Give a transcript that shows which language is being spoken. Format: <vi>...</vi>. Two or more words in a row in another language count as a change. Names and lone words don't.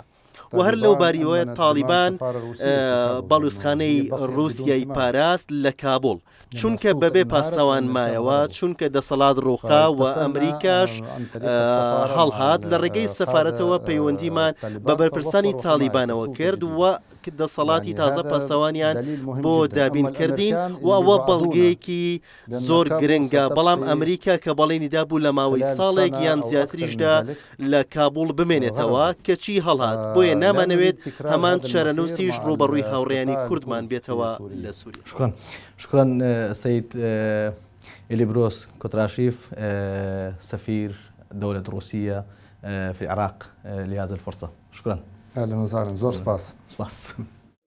<ckb>و هەر لەو باریەوە تالیبان باڵوێزخانەی رووسیای پاراست لە کابوڵ، چونکە بەبێ پاسەوان مایەوە، چونکە دەسەڵات ڕووخا و ئەمریکاش هەڵهات لە ڕێگەی سەفارەتەوە پەیوەندیمان بە بەرپرسانی تالیبانەوە کرد و دەسەڵاتی تازە پاسەوانیان بۆ دابینکردین و ئەوە بەڵگەیەکی زۆر گرنگە. بەڵام ئەمریکا کە بەڵێنیدا بوو لە ماوەی ساڵێک یان زیاتریشدا لە کابوڵ بمێنێتەوە کەچی هەڵهات، بۆیە نامانەوێت هەمان چارەنووسیش ڕوبەڕووی هاوڕێیانی کوردمان بێتەوە لە سووریا.</ckb> <ar>شكرا سيد إليبروس كوتراشيف سفير دولة روسيا في العراق لهذه الفرصة. شكرا. اهلا وسهلا،</ar> <ckb>زور سباس.</ckb>